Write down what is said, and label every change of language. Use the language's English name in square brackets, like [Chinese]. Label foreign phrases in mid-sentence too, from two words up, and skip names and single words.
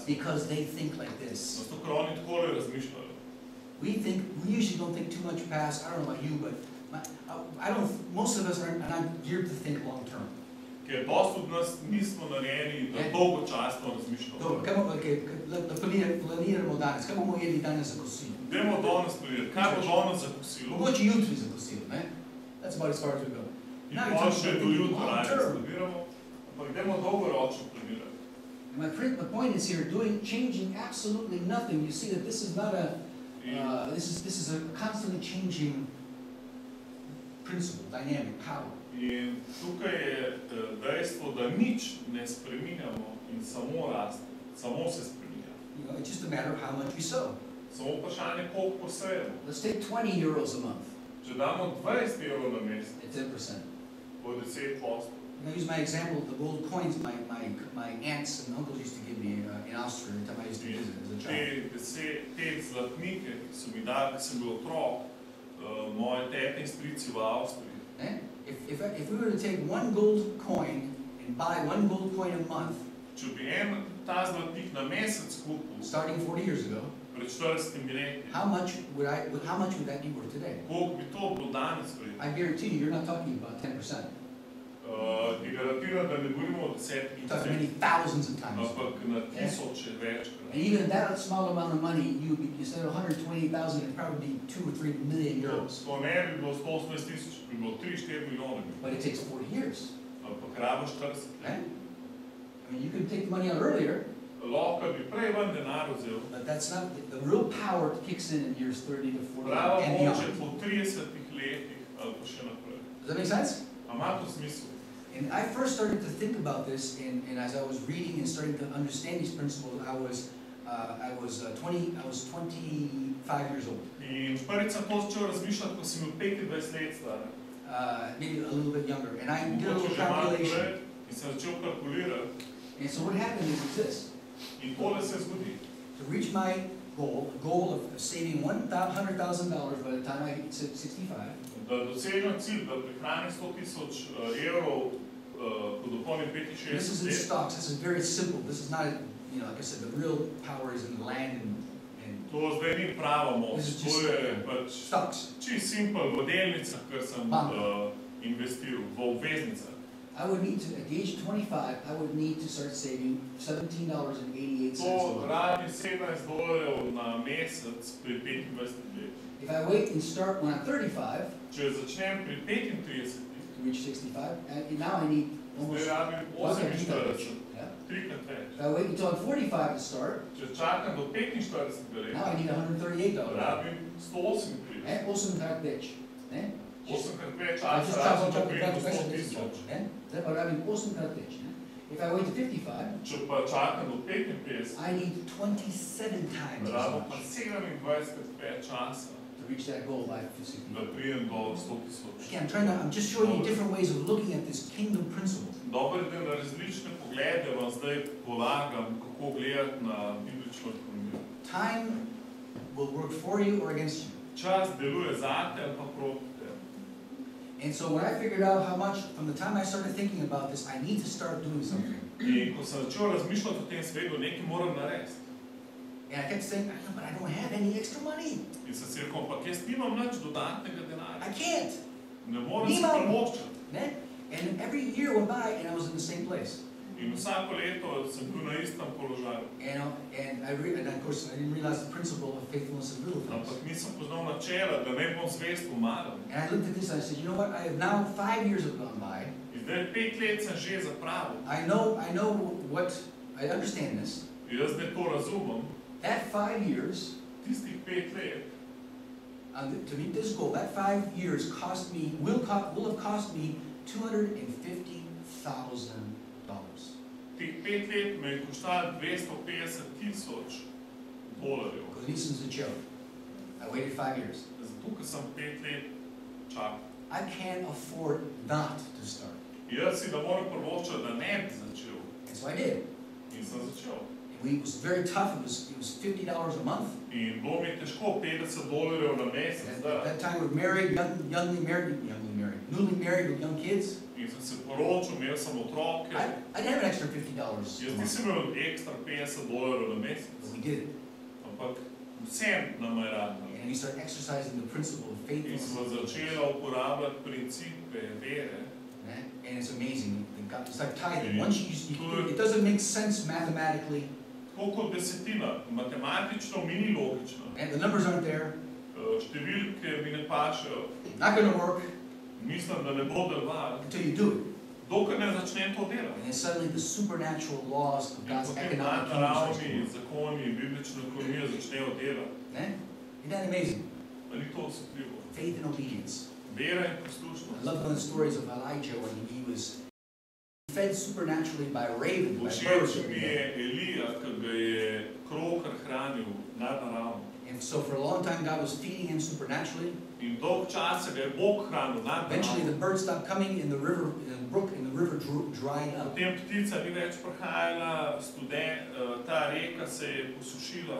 [English] Because they think like this. [Slovenian] Zato, ker oni takole razmišljajo. [English] We usually don't think too much past, I don't know about you, but most of us are not geared to think long term. [Slovenian] Ker dosti od nas nismo narejeni, da dolgočasno razmišljamo. Dobro, planiramo danes, kaj bomo jedli danes za kosilo? Dajmo danes planirati, kaj bo danes za kosilo? Mogoče jutri za kosilo, ne? [English] That's about as far as we go. [Slovenian] In pa še do jutra raje planiramo, ampak dajmo dolgoročno planirati. [English] My point is here, changing absolutely nothing. You see that this is not this is a constantly changing principle, dynamic, power. [Slovenian] In tukaj je dejstvo, da nič ne spreminjamo in samo raste, samo se spreminja. [English] It's just a matter of how much we sow. [Slovenian] Samo vprašanje, koliko posejemo. [English] Let's take 20 euros a month. [Slovenian] Če damo 20 evrov na mesec, [English] It's 10%. [Slovenian] bo 10%. [English] I use my example of the gold coins my aunts and uncles used to give me in Austria every time I used to visit as a child. [Slovenian] Te zlatnike, ki so mi dali, ki sem bil otrok, moje tete in strici v Avstriji. [English] If we were to take one gold coin and buy one gold coin a month, [Slovenian] Če bi ta zlatnik na mesec kupil, [English] starting 40 years ago, [Slovenian] pred 40 leti, [English] how much would that be worth today? [Slovenian] koliko bi to bilo danes vredno? [English] I guarantee you're not talking about 10%. [Slovenian] Ti garantiram, da ne govorimo o 10 [English] You're talking many thousands of times. [Slovenian] ampak na tisoče večkrat. [English] And even that small amount of money, instead of 120,000, it'd probably be 2 or 3 million euros. [Slovenian] To ne bi bilo 180 000, bi bilo 3-4 milijone. [English] But it takes 40 years. [Slovenian] Ampak rabiš 40 let. [English] I mean, you could take the money out earlier, [Slovenian] Lahko bi prej ven denar vzel. [English] but that's not the real power kicks in years 30 to 40 [Slovenian] Prava [English] and [Slovenian] moč je [English] beyond. [Slovenian] po 30 letih ali pa še naprej. [English] Does that make sense? [Slovenian] A ima to smisel? [English] And I first started to think about this, and as I was reading and starting to understand these principles, I was 25 years old. In prvič sem to začel razmišljati, ko sem bil 25 let star. Maybe a little bit younger. And I did a [Slovenian] Mogoče [English] little [Slovenian] že malo [English] calculation. [Slovenian] prej in sem začel kalkulirati. [English] And so what happened is this. [Slovenian] In tole se zgodi. [English] To reach my goal of saving $100,000 by the time I hit 65, [Slovenian] Da dosegnem cilj, da prihranim 100 000 evrov, ko dopolnim [English] this is in [Slovenian] 65 let. [English] stocks. This is very simple. This is not, like I said, the real power is in land and [Slovenian] To zdaj ni prava moč, [English] This is [Slovenian] to [English] just, [Slovenian] je pač [English] stocks. [Slovenian] čisto simpel v delnicah, kar sem investiral, v obveznicah. [English] I would need to, at the age of 25, I would need to start saving $17.88 a [Slovenian] To [English] month. [Slovenian] rabi $17 na mesec pri 25 let. [English] If I wait and start when I'm 35 [Slovenian] Če začnem pri 35, [English] to reach 65, now I need [Slovenian] zdaj [English] almost [Slovenian] rabim 48, [English] yeah. [Slovenian] trikrat več. [English] If I wait until I'm 45 to start, [Slovenian] Če čakam do 45 [English] now [Slovenian] let, [English] I need $138. [Slovenian] rabim 138. Ne? 8 več. Ne? 8krat več [English] I just [Slovenian] časa rabim, da [English] charge [Slovenian] pridem do 100 več. 000. Ne? Zdaj pa rabim 8 več. Ne? [English] If I wait to 55, [Slovenian] Če pa čakam do 55, [English] I need 27 times as [Slovenian] rabim pa [English] much [Slovenian] 27krat več časa, [English] to reach that goal by 65. [Slovenian] da pridem do 100 000. [English] Okay, I'm just showing you different ways of looking at this kingdom principle. [Slovenian] Dobro je, da na različne poglede vam zdaj polagam, kako gledati na biblično ekonomijo. [English] Time will work for you or against you. [Slovenian] Čas deluje zate ali pa proti tebi. [English] And so when I figured out how much, from the time I started thinking about this, I need to start doing something. [Slovenian] In ko sem začel razmišljati o tem svetu, nekaj moram narediti. [English] And I kept saying, but I don't have any extra money. [Slovenian] In sem si rekel, ampak jaz nimam nič dodatnega denarja. [English] I can't. [Slovenian] Ne morem si Nimam. privoščiti. Ne? [English] And every year went by and I was in the same place. [Slovenian] In vsako leto sem bil na istem položaju. [English] And of course, I didn't realize the principle of faithfulness in little things. [Slovenian] Ampak nisem poznal načela, da ne bom zvest v malem. [English] And I looked at this and I said, you know what? I have now 5 years have gone by. [Slovenian] In zdaj 5 let sem že zapravil. [English] I know what, I understand this. [Slovenian] Jaz zdaj to razumem. [English] That 5 years, [Slovenian] Tistih 5 let, [English] to meet this goal, that 5 years will have cost me $250,000. [Slovenian] teh 5 let me je koštalo $250,000. [English] Because this is a joke. I waited 5 years. [Slovenian] Zato, ker sem 5 let čakal. [English] I can't afford not to start. [Slovenian] Jaz si da moram privoščiti, da ne bi začel. [English] And so I did. [Slovenian] In sem začel. [English] It was very tough. It was $50 a month. [Slovenian] In bilo mi je težko, $50 na mesec, [English] At [Slovenian] da. [English] that time we were married, newly married with young kids. [Slovenian] In sem se poročil, imel sem otroke. [English] I didn't have an extra $50 [Slovenian] Jaz [English] a month, [Slovenian] nisem imel ekstra $50 na mesec. [English] but we did it. [Slovenian] Ampak vsem nam je rad. [English] And we started exercising the principle of [Slovenian] In [English] faithfulness. [Slovenian] smo začeli uporabljati principe vere. [English] And it's amazing. It's like tithing. Once it doesn't make sense mathematically. [Slovenian] Tako kot desetina, matematično mi ni logično. [English] And the numbers aren't there. [Slovenian] Številke mi ne pašejo. [English] Not going to work [Slovenian] Mislim, da ne bo delovalo, [English] until you do it. [Slovenian] dokler ne začnem to delati. [English] And then suddenly the supernatural laws of [Slovenian] In [English] God's [Slovenian] potem [English] economic kingdom [Slovenian] nadnaravni [English] starts to work. [Slovenian] zakoni in biblična ekonomija začnejo delati. [English] Isn't that amazing? [Slovenian] Pa ni to osupljivo. [English] Faith and obedience. [Slovenian] Vera in [English] I [Slovenian] poslušnost. [English] love one of the stories of Elijah when he was fed supernaturally by a raven, by birds. [Slovenian] Všeč mi je Elija, ki ga je krokar hranil nadnaravno. [English] And so for a long time God was feeding him supernaturally. [Slovenian] In dolg časa ga je Bog hranil [English] Eventually [Slovenian] nadnaravno. [English] the birds stopped coming in the river, the river dried up. [Slovenian] Potem ptica ni več prihajala, ta reka se je posušila.